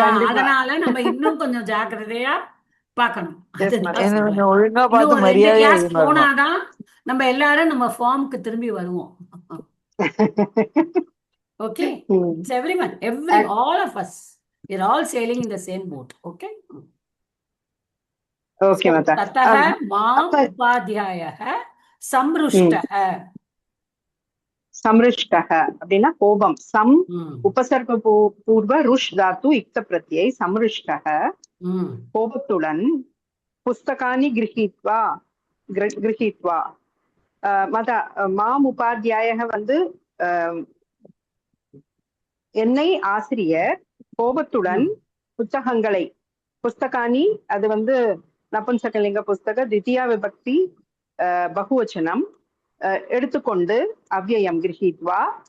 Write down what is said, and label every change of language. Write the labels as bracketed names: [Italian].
[Tamil] அதனால நம்ம இன்னும் கொஞ்சம் ஜாக்கிரதையா பார்க்கணும். இன்னும் 2 கிளாஸ் போனாதான் நம்ம எல்லாரும் நம்ம ஃபார்முக்கு திரும்பி வருவோம். [English] Okay, it's everyone, all of us, we're all sailing in the same boat. Okay. Okay, Mata. [Sanskrit] Tatah mam upadhyayah samruஷ்டஹ. [Tamil] சம்ருஷ்டஹ அப்படின்னா கோபம். [Sanskrit] சம் உபசர்க பூர்வ ருஷ் தாத்து இக்த பிரத்யை சம்ருஷ்டஹ, கோபத்துடன். புஸ்தகானி கிரஹீத்வா, கிரஹீத்வா. [Tamil] மத மாம் உபாத்தியாயக வந்து என்னை ஆசிரியர் கோபத்துடன் புத்தகங்களை, புஸ்தகானி அது வந்து நபும்சகலிங்க புஸ்தக, தித்தியா விபக்தி பகுவச்சனம், எடுத்துக்கொண்டு அவ்யயம் கிரஹீத்வா.